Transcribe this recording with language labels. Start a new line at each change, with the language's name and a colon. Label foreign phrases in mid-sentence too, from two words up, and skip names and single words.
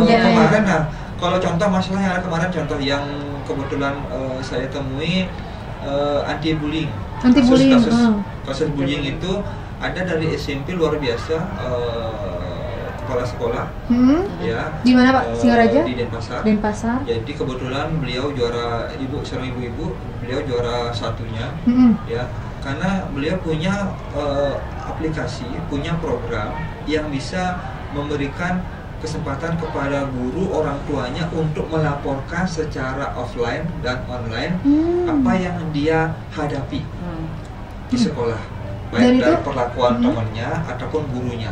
Indonesian: muda. kemarin, kalau contoh masalah yang ada kemarin, contoh yang kebetulan saya temui anti bullying. Kasus bullying itu ada dari SMP luar biasa, kepala sekolah, ya. Di mana Pak? Singaraja? Di Denpasar. Denpasar. Jadi kebetulan beliau juara, seorang ibu-ibu, beliau juara satunya, ya. Karena beliau punya aplikasi, punya program yang bisa memberikan kesempatan kepada guru orang tuanya untuk melaporkan secara offline dan online apa yang dia hadapi di sekolah, baik dari perlakuan temannya ataupun gurunya.